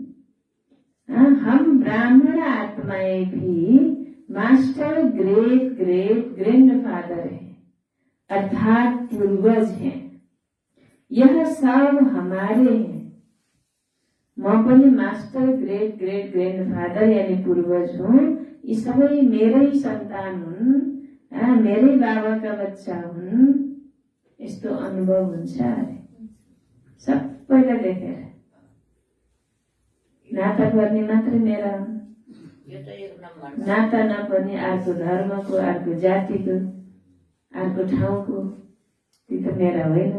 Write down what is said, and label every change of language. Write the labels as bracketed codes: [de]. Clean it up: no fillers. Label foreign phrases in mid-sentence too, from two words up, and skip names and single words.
[hi] हम ब्राह्मण आत्माएं भी [en] master great great grand father [hi] है, अर्थात पूर्वज हैं। यह सब हमारे हैं। [ne] म पनि [en] master great great grand father [ne] यानी पूर्वज हुँ। यी सबै मेरै सन्तान हुन्, मेरै बाबाका बच्चा हुन्। यस्तो अनुभव हुन्छ अरे सबैलाई देखेर। नाता गर्ने मात्रै मेरा हुन्, नाता नपर्ने अर्को धर्मको, अर्को जातिको, अर्को ठाउँको, ती त मेरा होइनन्।